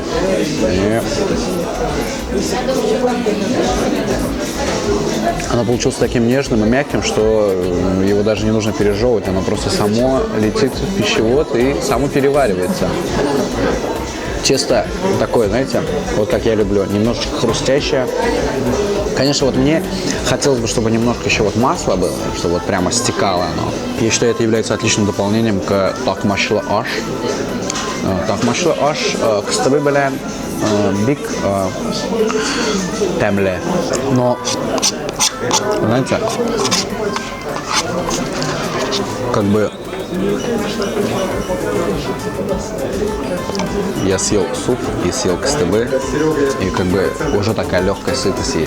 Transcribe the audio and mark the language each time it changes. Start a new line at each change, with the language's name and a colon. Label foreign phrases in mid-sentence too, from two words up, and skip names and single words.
Russian: И оно получилось таким нежным и мягким, что его даже не нужно пережевывать, оно просто само летит в пищевод и само переваривается. Тесто такое, знаете, вот как я люблю, немножечко хрустящее. Конечно, вот мне хотелось бы, чтобы немножко еще вот масла было, чтобы вот прямо стекало оно. Я считаю, это является отличным дополнением к такмашлы аш.
Tatar: Такмашлы аш кыстыбый белән бик тәмле.
Russian: Но, знаете, как бы я съел суп и съел кыстыбы, и как бы уже такая легкая сытость есть.